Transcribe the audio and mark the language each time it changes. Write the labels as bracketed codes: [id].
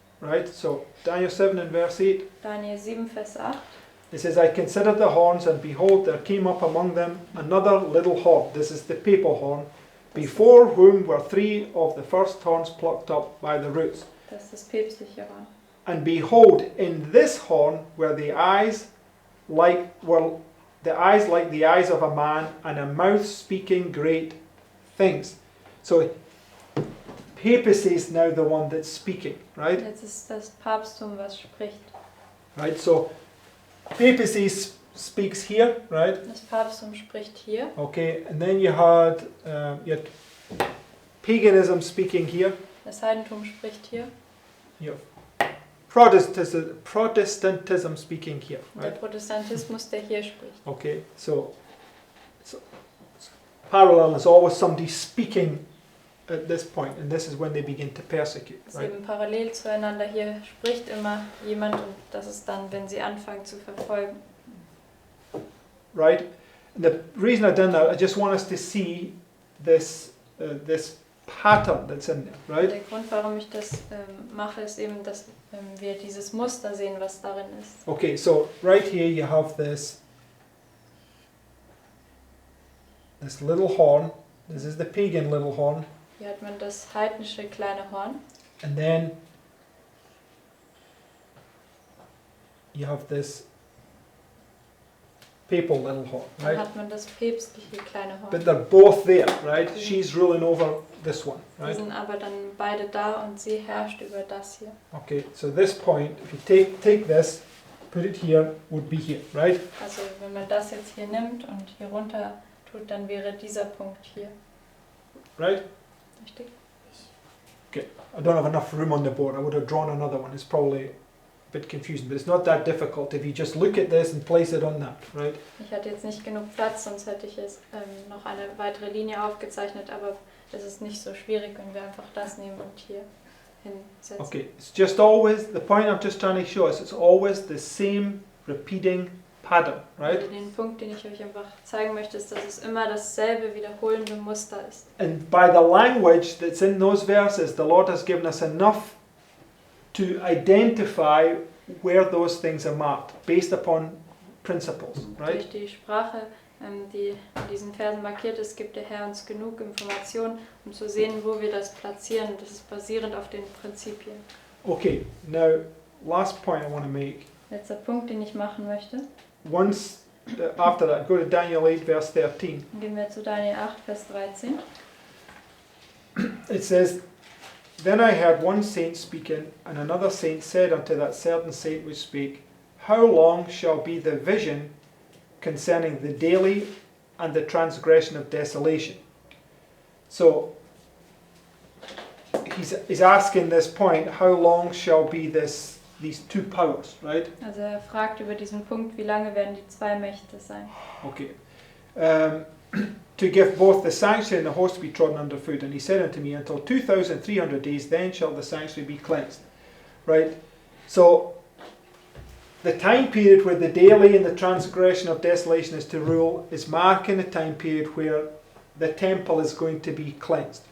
[en] Right? So, Daniel 7 and verse 8, [de] Daniel 7, Vers 8. [en] it says, I considered the horns, and behold, there came up among them another little horn. This is the papal horn, before whom were 3 of the first horns plucked up by the roots. [de] Das ist das päpstliche Horn. [en] And behold, in this horn were the eyes like the eyes of a man, and a mouth speaking great things. So papacy is now the one that's speaking, right? [de] Jetzt ist das Papsttum, was spricht. [en] Right. So papacy speaks here, right? [de] Das Papsttum spricht hier. [en] Okay, and then you had paganism speaking here. [de] Das Heidentum spricht hier. [en] Protestantism speaking here, [de] Und der [en] right? [de] Protestantismus, der hier spricht. [en] Okay, so parallel is always somebody speaking at this point, and this is when they begin to persecute, [de] Das ist [en] right? [de] eben parallel zueinander. Hier spricht immer jemand und das ist dann, wenn sie anfangen zu verfolgen. [en] Right? And the reason I've done that, I just want us to see this pattern that's in there, right? [de] Der Grund, warum ich das mache, ist eben, dass wir dieses Muster sehen, was darin ist. [en] Okay, so right here you have this little horn. This is the pagan little horn, [de] Hier hat man das heidnische kleine Horn. [en] and then you have this papal little horn, [de] Dann [en] right? [de] hat man das päpstliche kleine Horn. [en] But they're both there, right? She's ruling over this one, [de] Die [en] right? [de] sind aber dann beide da und sie herrscht über das hier. [en] Okay, so this point, if you take this, put it here, would be here, right? [de] Also wenn man das jetzt hier nimmt und hier runter tut, dann wäre dieser Punkt hier. [en] Right? [de] Richtig? [en] I don't have enough room on the board. I would have drawn another one. It's probably a bit confusing, but it's not that difficult if you just look at this and place it on that, right? [de] Ich hatte jetzt nicht genug Platz, sonst hätte ich jetzt noch eine weitere Linie aufgezeichnet, aber es ist nicht so schwierig, wenn wir einfach das nehmen und hier hinsetzen. [en] Okay, it's just always, the point I'm just trying to show us, it's always the same repeating pattern, right? [de] Also den Punkt, den ich euch einfach zeigen möchte, ist, dass es immer dasselbe wiederholende Muster ist. [en] And by the language that's in those verses, the Lord has given us enough to identify where those things are marked, based upon principles, right? [de] Durch die Sprache, die in diesen Versen markiert ist, gibt der Herr uns genug Informationen, um zu sehen, wo wir das platzieren. Das ist basierend auf den Prinzipien. [en] Okay, now, last point I want to make. [de] Letzter Punkt, den ich machen möchte. [en] Once after that, go to Daniel 8, verse 13. [de] Dann gehen wir zu Daniel 8, Vers 13. [en] It says, Then I heard one saint speaking, and another saint said unto that certain saint which spake, How long shall be the vision concerning the daily and the transgression of desolation? So, he's asking this point, how long shall be these two powers, right? [de] Also er fragt über diesen Punkt, wie lange werden die zwei Mächte sein? [en] Okay. to give both the sanctuary and the host to be trodden underfoot. And he said unto me, until 2,300 days, then shall the sanctuary be cleansed. Right? So, the time period where the daily and the transgression of desolation is to rule is marking the time period where the temple is going to be cleansed.